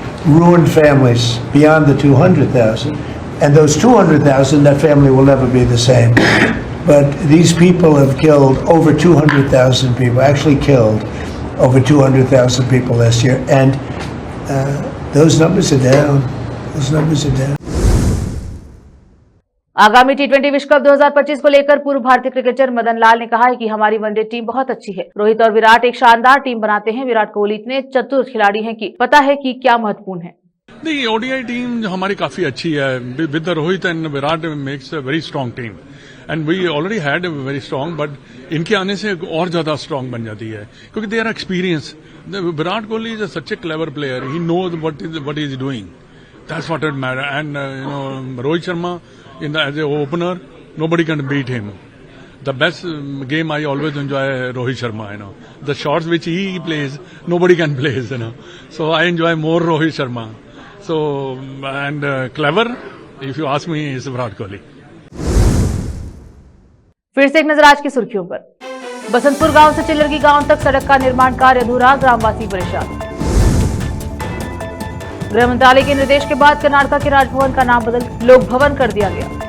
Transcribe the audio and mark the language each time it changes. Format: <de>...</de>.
<en>Ruined families beyond the 200,000. And those 200,000, that family will never be the same. But these people have killed over 200,000 people, actually killed over 200,000 people last year. And those numbers are down. Those numbers are down.</en> <hi>आगामी टी20 विश्व cup 2025 को लेकर पूर्व भारतीय cricketer Madan Lal ने कहा है कि हमारी वनडे टीम बहुत अच्छी है। रोहित और विराट एक शानदार टीम बनाते हैं। विराट कोहली इतने चतुर खिलाड़ी हैं कि पता है कि क्या महत्वपूर्ण है। नहीं, ओडीआई टीम हमारी काफी अच्छी है</hi> <en>with Rohit and Virat makes a very strong team and we already had very strong, but</en> <hi>इनके आने से और ज्यादा स्ट्रांग बन जाती है क्योंकि</hi> <en>They are experience. Virat Kohli is such a clever player, he knows what is doing, that's what it matter. And you know Rohit Sharma as a opener, nobody can beat him. The best game I always enjoy Rohit Sharma, you know. The shots which he plays, nobody can play, you know. So I enjoy more Rohit Sharma. So, and clever, if you ask me, is Virat Kohli.</en> <hi>फिर से एक नजर आज की सुर्खियों पर। बसंतपुर गांव से चिल्लरगी गांव तक सड़क का निर्माण कार्य अधूरा, ग्रामवासी परेशान। गृह मंत्रालय के निर्देश के बाद कर्नाटक के राजभवन का नाम बदल लोक भवन कर दिया गया।</hi>